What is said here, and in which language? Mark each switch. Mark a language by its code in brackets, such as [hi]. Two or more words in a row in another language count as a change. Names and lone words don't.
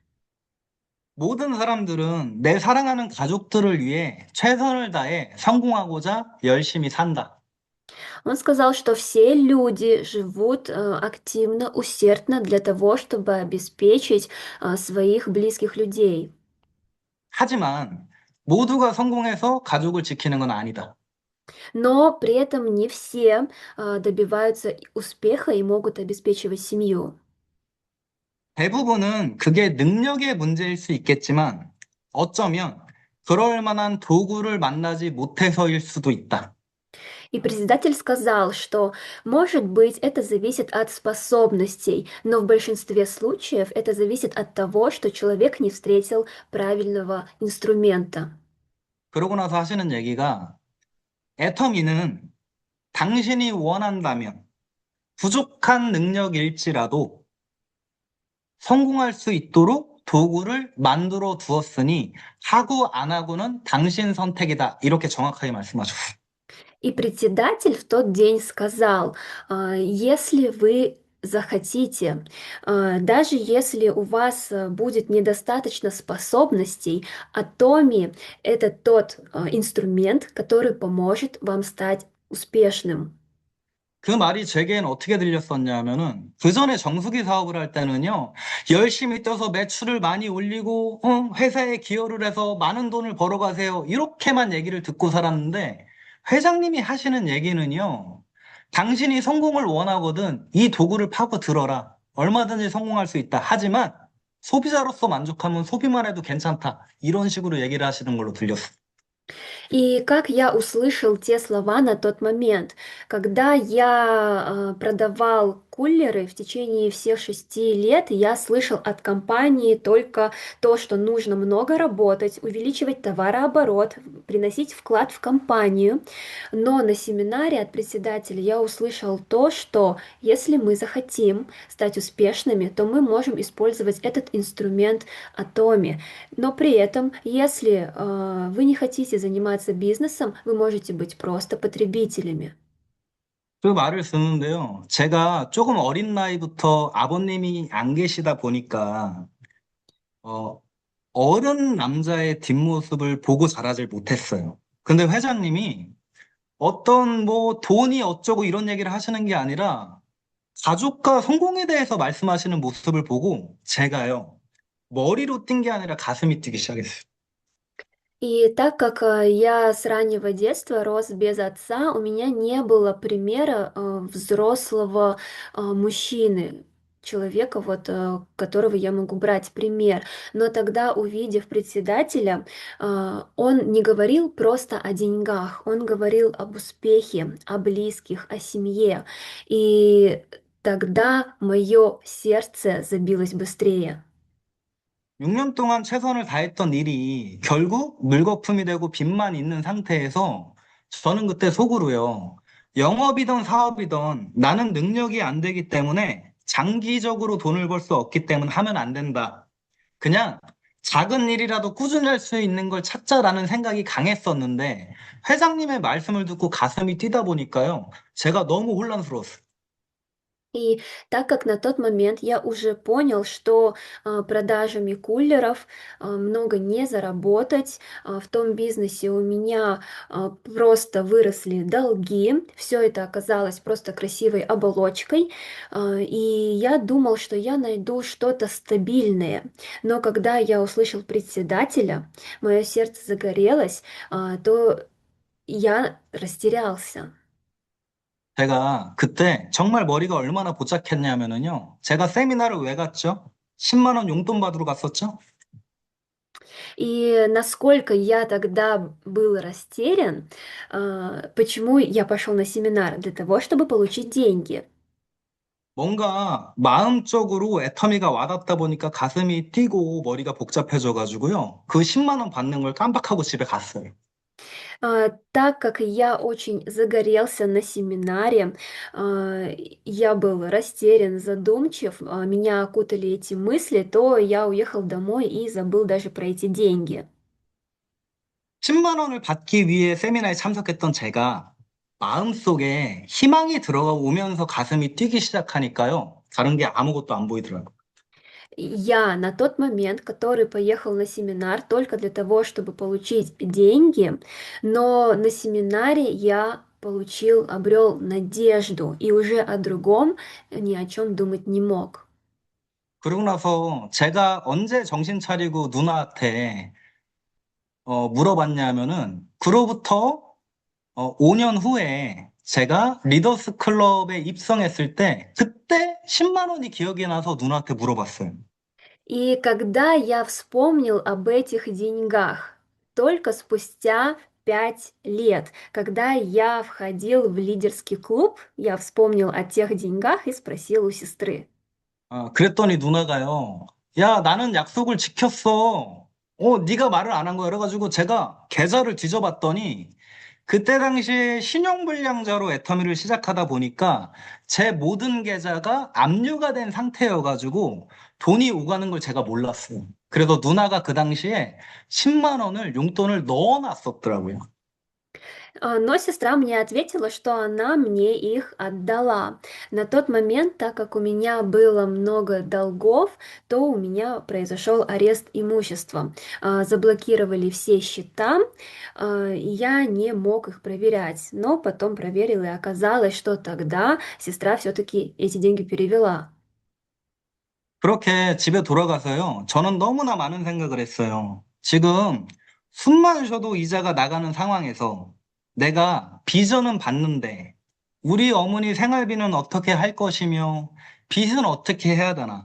[ko] 모든 사람들은 내 사랑하는 가족들을 위해 최선을 다해 성공하고자 열심히 산다. [ru] Он сказал, что все люди живут активно, усердно для того, чтобы обеспечить своих близких людей. [ko] 하지만 모두가 성공해서 가족을 지키는 건 아니다. [ru] Но при этом не все добиваются успеха и могут обеспечивать семью. [ko] 대부분은 그게 능력의 문제일 수 있겠지만 어쩌면 그럴 만한 도구를 만나지 못해서일 수도 있다. [ru] И председатель сказал, что, может быть, это зависит от способностей, но в большинстве случаев это зависит от того, что человек не встретил правильного инструмента. [ko] 그러고 나서 하시는 얘기가 애터미는 당신이 원한다면 부족한 능력일지라도 성공할 수 있도록 도구를 만들어 두었으니 하고 안 하고는 당신 선택이다. 이렇게 정확하게 말씀하셨어요. [ru] И председатель в тот день сказал, если вы захотите. Даже если у вас будет недостаточно способностей, Atomi — это тот инструмент, который поможет вам стать успешным. [ko] 그 말이 제게는 어떻게 들렸었냐면은 그 전에 정수기 사업을 할 때는요, 열심히 뛰어서 매출을 많이 올리고, 회사에 기여를 해서 많은 돈을 벌어가세요. 이렇게만 얘기를 듣고 살았는데, 회장님이 하시는 얘기는요, 당신이 성공을 원하거든 이 도구를 파고 들어라. 얼마든지 성공할 수 있다. 하지만 소비자로서 만족하면 소비만 해도 괜찮다. 이런 식으로 얘기를 하시는 걸로 들렸어요. [ru] И как я услышал те слова на тот момент, когда я продавал кулеры в течение всех 6 лет, я слышал от компании только то, что нужно много работать, увеличивать товарооборот, приносить вклад в компанию. Но на семинаре от председателя я услышал то, что если мы захотим стать успешными, то мы можем использовать этот инструмент Atomi. Но при этом, если вы не хотите заниматься бизнесом, вы можете быть просто потребителями. [ko] 그 말을 쓰는데요. 제가 조금 어린 나이부터 아버님이 안 계시다 보니까, 어, 어른 남자의 뒷모습을 보고 자라질 못했어요. 근데 회장님이 어떤 뭐 돈이 어쩌고 이런 얘기를 하시는 게 아니라 가족과 성공에 대해서 말씀하시는 모습을 보고 제가요, 머리로 뛴 게 아니라 가슴이 뛰기 시작했어요. [ru] И так как я с раннего детства рос без отца, у меня не было примера взрослого мужчины, человека, вот, которого я могу брать пример. Но тогда, увидев председателя, он не говорил просто о деньгах, он говорил об успехе, о близких, о семье. И тогда мое сердце забилось быстрее. [ko] 6년 동안 최선을 다했던 일이 결국 물거품이 되고 빚만 있는 상태에서 저는 그때 속으로요. 영업이든 사업이든 나는 능력이 안 되기 때문에 장기적으로 돈을 벌 수 없기 때문에 하면 안 된다. 그냥 작은 일이라도 꾸준히 할 수 있는 걸 찾자라는 생각이 강했었는데 회장님의 말씀을 듣고 가슴이 뛰다 보니까요. 제가 너무 혼란스러웠어요. [ru] И так как на тот момент я уже понял, что продажами кулеров много не заработать, в том бизнесе у меня просто выросли долги, все это оказалось просто красивой оболочкой, и я думал, что я найду что-то стабильное. Но когда я услышал председателя, мое сердце загорелось, то я растерялся. [ko] 제가 그때 정말 머리가 얼마나 복잡했냐면은요. 제가 세미나를 왜 갔죠? 10만 원 용돈 받으러 갔었죠? [ru] И насколько я тогда был растерян, почему я пошел на семинар? Для того, чтобы получить деньги. [ko] 뭔가 마음적으로 애터미가 와닿다 보니까 가슴이 뛰고 머리가 복잡해져 가지고요. 그 10만 원 받는 걸 깜빡하고 집에 갔어요. [ru] Так как я очень загорелся на семинаре, я был растерян, задумчив, меня окутали эти мысли, то я уехал домой и забыл даже про эти деньги. [ko] 10만 원을 받기 위해 세미나에 참석했던 제가 마음속에 희망이 들어가 오면서 가슴이 뛰기 시작하니까요. 다른 게 아무것도 안 보이더라고요. [ru] Я на тот момент, который поехал на семинар только для того, чтобы получить деньги, но на семинаре я обрел надежду и уже о другом ни о чем думать не мог. [ko] 그러고 나서 제가 언제 정신 차리고 누나한테 물어봤냐면은 그로부터 5년 후에 제가 리더스 클럽에 입성했을 때 그때 10만 원이 기억이 나서 누나한테 물어봤어요. [ru] И когда я вспомнил об этих деньгах, только спустя 5 лет, когда я входил в лидерский клуб, я вспомнил о тех деньгах и спросил у сестры. [ko] 그랬더니 누나가요. 야, 나는 약속을 지켰어. 네가 말을 안 한 거야. 그래가지고 제가 계좌를 뒤져봤더니 그때 당시에 신용불량자로 애터미를 시작하다 보니까 제 모든 계좌가 압류가 된 상태여가지고 돈이 오가는 걸 제가 몰랐어요. 그래서 누나가 그 당시에 10만 원을 용돈을 넣어놨었더라고요. [ru] Но сестра мне ответила, что она мне их отдала. На тот момент, так как у меня было много долгов, то у меня произошел арест имущества. Заблокировали все счета, и я не мог их проверять. Но потом проверила, и оказалось, что тогда сестра все-таки эти деньги перевела. [ko] 그렇게 집에 돌아가서요. 저는 너무나 많은 생각을 했어요. 지금 숨만 쉬어도 이자가 나가는 상황에서 내가 비전은 받는데 우리 어머니 생활비는 어떻게 할 것이며 빚은 어떻게 해야 되나.